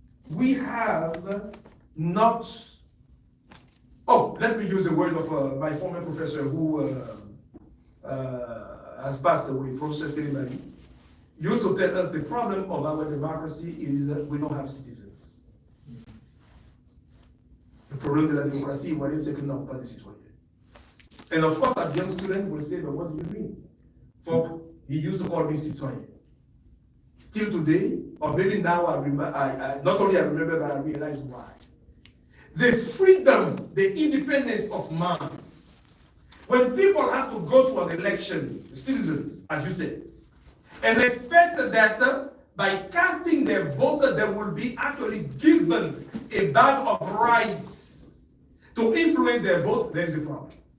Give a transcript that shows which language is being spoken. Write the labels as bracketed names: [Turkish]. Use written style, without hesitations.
[English] We have not, let me use the word of my former professor who has passed away, Professor Selimani, used to tell us the problem of our democracy is we don't have citizens. [French] Le problème de la démocratie ivoirienne, c'est que nous n'avons pas de citoyens. [English] And of course, as young students will say, but what do you mean? For he used to call me citoyen. Till today, or maybe now I not only I remember, but I realize why. The freedom, the independence of mind. When people have to go to an election, citizens, as you said, and expect that by casting their vote, they will be actually given a bag of rice to influence their vote, there is a problem.